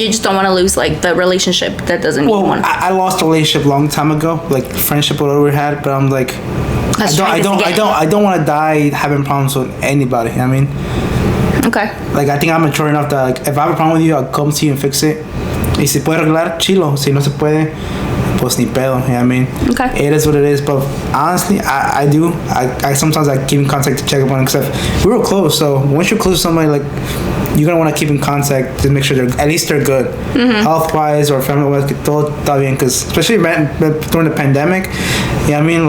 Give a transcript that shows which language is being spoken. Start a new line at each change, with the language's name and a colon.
English: You just don't want to lose like the relationship that doesn't mean one. I lost a relationship a long time ago, like friendship whatever we had, but I'm like, I don't want to die having problems with anybody. You know what I mean? Okay. Like, I think I'm mature enough that, like, if I have a problem with you, I'll come to you and fix it.
Spanish: Y si puede arreglar, chilo. Si no se puede, pues ni pedo.
English: You know what I mean? Okay. It is what it is. But honestly, I sometimes I keep in contact to check up on it, because we were close. So once you're close to somebody, like, you're gonna want to keep in contact to make sure at least they're good, health-wise or family-wise.
Spanish: Todo está bien,
English: because especially during the pandemic, you know what I mean?